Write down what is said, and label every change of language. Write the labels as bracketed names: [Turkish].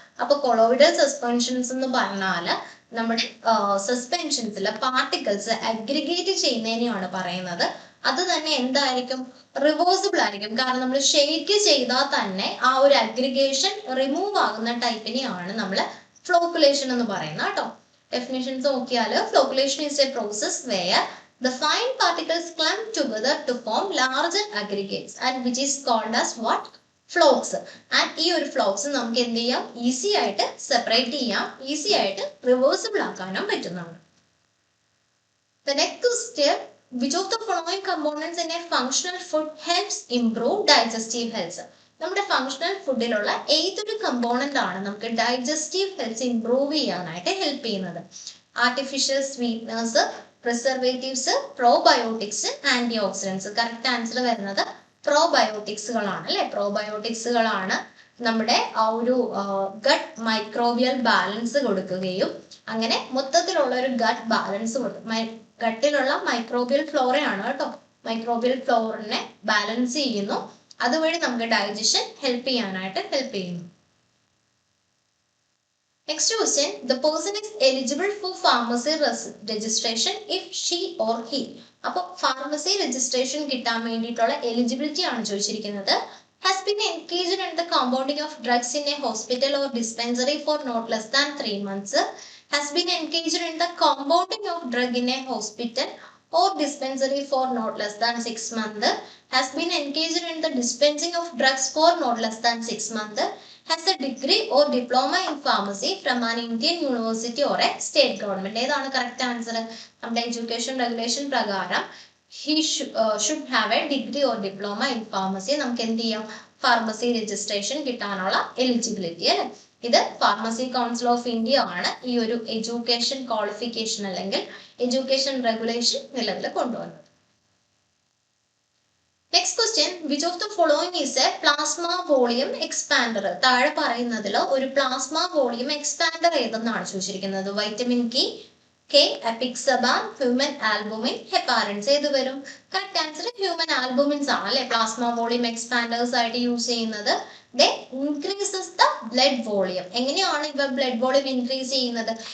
[Malayalam] അപ്പൊ colloidal suspensions എന്ന് പറഞ്ഞാൽ നമ്മുടെ സസ്പെൻഷൻസിലെ പാർട്ടിക്കിൾസ് അഗ്രിഗേറ്റ് ചെയ്യുന്നതിനെയാണ് പറയുന്നത്. അത് തന്നെ എന്തായിരിക്കും? റിവേഴ്സിബിൾ ആയിരിക്കും. കാരണം നമ്മൾ ഷെയ്ക്ക് ചെയ്താൽ തന്നെ ആ ഒരു അഗ്രിഗേഷൻ റിമൂവ് ആകുന്ന ടൈപ്പിനെയാണ് നമ്മൾ ഫ്ലോക്കുലേഷൻ എന്ന് പറയുന്നത് കേട്ടോ. ഡെഫിനിഷൻസ് നോക്കിയാൽ [English] Flocculation is a process where the fine particles clump together to form larger aggregates and which is called as what? Flokes. [Malayalam] And ഈ ഒരു ഫ്ലോക്സ് നമുക്ക് എന്ത് ചെയ്യാം? ഈസി ആയിട്ട് സെപ്പറേറ്റ് ചെയ്യാം, ഈസി ആയിട്ട് റിവേഴ്സിബിൾ ആക്കാനും പറ്റുന്നുണ്ട്. [English] The next question, which of the following components in a functional food helps improve digestive health? [Malayalam] നമ്മുടെ ഫങ്ഷണൽ ഫുഡിലുള്ള ഏതൊരു കമ്പോണന്റ് ആണ് നമുക്ക് ഡൈജസ്റ്റീവ് ഹെൽത്ത് ഇംപ്രൂവ് ചെയ്യാനായിട്ട് ഹെൽപ്പ് ചെയ്യുന്നത്? Artificial sweeteners, preservatives, probiotics, anti oxidants. Correct answer വരുന്നത് പ്രോബയോട്ടിക്സുകളാണ് അല്ലെ. പ്രോബയോട്ടിക്സുകളാണ് നമ്മുടെ ആ ഒരു ഗട്ട് മൈക്രോബിയൽ ബാലൻസ് കൊടുക്കുകയും അങ്ങനെ മൊത്തത്തിലുള്ള ഒരു ഗട്ട് ബാലൻസ് കൊടുക്കും. ഗട്ടിലുള്ള മൈക്രോബിയൽ ഫ്ലോറയാണ് കേട്ടോ. മൈക്രോബിയൽ ഫ്ലോറിനെ ബാലൻസ് ചെയ്യുന്നു. അതുവഴി നമുക്ക് ഡൈജഷൻ ഹെൽപ്പ് ചെയ്യാനായിട്ട് ഹെൽപ്പ് ചെയ്യുന്നു. [English] Next question, the person is eligible for pharmacy registration if she or he. [Malayalam] അപ്പോൾ ഫാർമസി രജിസ്ട്രേഷൻ കിട്ടാൻ വേണ്ടിയിട്ടുള്ള എലിജിബിലിറ്റി ആണ് ചോദിച്ചിരിക്കുന്നത്. [English] Has been engaged in the compounding of drugs in a hospital or dispensary for not less than 3 months. Has been engaged in the compounding of drug in a hospital or dispensary for not less than 6 months. Has been engaged in the dispensing of drugs for not less than 6 months. Has a degree or diploma in pharmacy from an Indian university or a state government. [Malayalam] ഏതാണ് correct answer? നമ്മുടെ education regulation പ്രകാരം [English] he should have a degree or diploma in pharmacy. [Malayalam] നമുക്ക് എന്ത് ചെയ്യാം? Pharmacy registration കിട്ടാനുള്ള eligibility അല്ലെ. ഇത് pharmacy council of India ആണ് ഈ ഒരു എഡ്യൂക്കേഷൻ ക്വാളിഫിക്കേഷൻ അല്ലെങ്കിൽ എഡ്യൂക്കേഷൻ റെഗുലേഷൻ നിലവിൽ കൊണ്ടുവന്നത്. [English] Next question, which of the following is a plasma volume expander? [Malayalam] താഴെ പറയുന്നതിൽ ഒരു പ്ലാസ്മ വോളിയം എക്സ്പാൻഡർ ഏതെന്നാണ് ചോദിച്ചിരിക്കുന്നത്? Vitamin K, അപിക്സബാൻ, human albumin, ഹെപ്പാരിൻസ്. ഏത് വരും? കറക്റ്റ് ആൻസർ ഹ്യൂമൻ ആൽബുമിൻസ് ആണ് അല്ലെ പ്ലാസ്മ വോളിയം എക്സ്പാൻഡേഴ്സ് ആയിട്ട് യൂസ് ചെയ്യുന്നത്. [English] They increases the blood volume. [Malayalam] എങ്ങനെയാണ് ഇവ ബ്ലഡ് വോളിയം ഇൻക്രീസ് ചെയ്യുന്നത്?